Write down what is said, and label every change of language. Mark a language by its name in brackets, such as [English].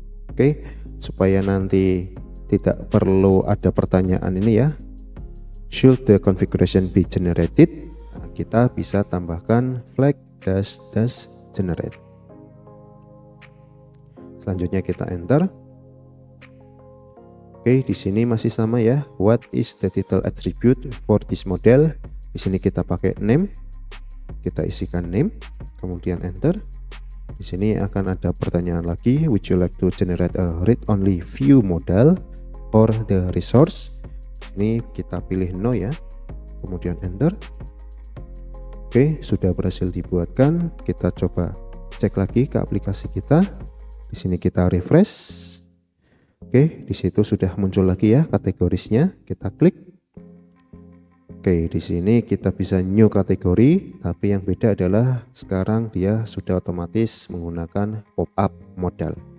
[Indonesian] Oke, supaya nanti tidak perlu ada pertanyaan ini ya, [English] should the configuration be generated, [Indonesian] nah, kita bisa tambahkan flag dash generate. Selanjutnya kita enter. Oke, di sini masih sama ya. [English] What is the title attribute for this model? [Indonesian] Di sini kita pakai name. Kita isikan name, kemudian enter. Di sini akan ada pertanyaan lagi. [English] Would you like to generate a read-only view model for the resource? [Indonesian] Di sini kita pilih no ya. Kemudian enter. Oke, sudah berhasil dibuatkan. Kita coba cek lagi ke aplikasi kita. Di sini kita refresh. Oke, di situ sudah muncul lagi ya kategorisnya. Kita klik. Oke, di sini kita bisa new kategori, tapi yang beda adalah sekarang dia sudah otomatis menggunakan pop-up modal.